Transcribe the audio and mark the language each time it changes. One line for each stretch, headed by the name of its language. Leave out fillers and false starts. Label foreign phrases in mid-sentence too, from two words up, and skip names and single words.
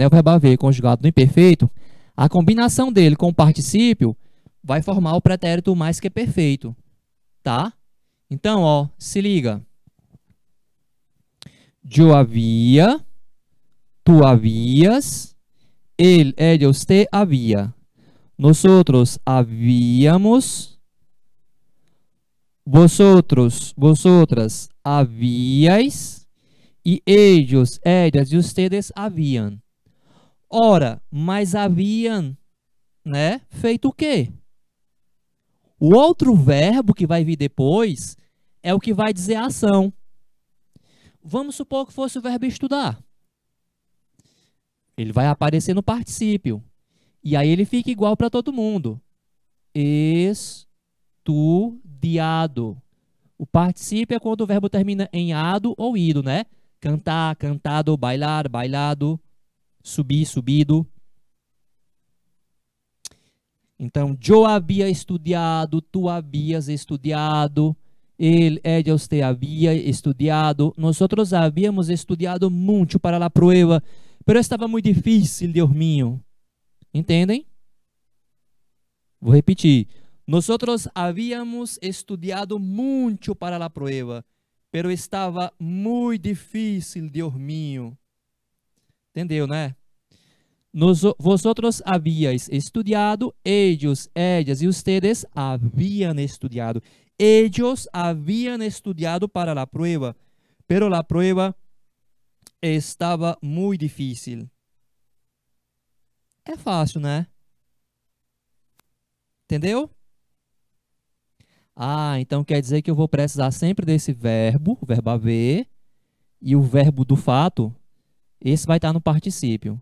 Portuguese: O verbo haver conjugado no imperfeito, a combinação dele com o particípio vai formar o pretérito mais que perfeito, tá? Então, ó, se liga. Eu havia, tu havias,
Spanish: él, ella, usted había. Nosotros habíamos, vosotros, vosotras habíais e ellos, ellas e ustedes haviam.
Portuguese: Ora, mas haviam, né, feito o quê? O outro verbo que vai vir depois é o que vai dizer a ação. Vamos supor que fosse o verbo estudar. Ele vai aparecer no particípio. E aí ele fica igual para todo mundo.
Spanish: Estudiado.
Portuguese: O particípio é quando o verbo termina em ado ou ido, né? Cantar, cantado, bailar, bailado, subir, subido. Então, eu havia estudado, tu havias estudado,
Spanish: ellos te había estudado, nosotros habíamos estudado muito para a prueba, pero
Portuguese: estava muito difícil,
Spanish: Deus mío.
Portuguese: Entendem? Vou repetir.
Spanish: Nosotros habíamos estudado muito para a prueba, pero
Portuguese: estava muito difícil,
Spanish: Deus mío.
Portuguese: Entendeu, né?
Spanish: Vosotros habíais estudiado, ellos, ellas y ustedes habían estudiado. Ellos habían estudiado para la prueba, pero la prueba
Portuguese: estava muito difícil. É fácil, né? Entendeu? Ah, então quer dizer que eu vou precisar sempre desse verbo, o verbo haver, e o verbo do fato, esse vai estar no particípio.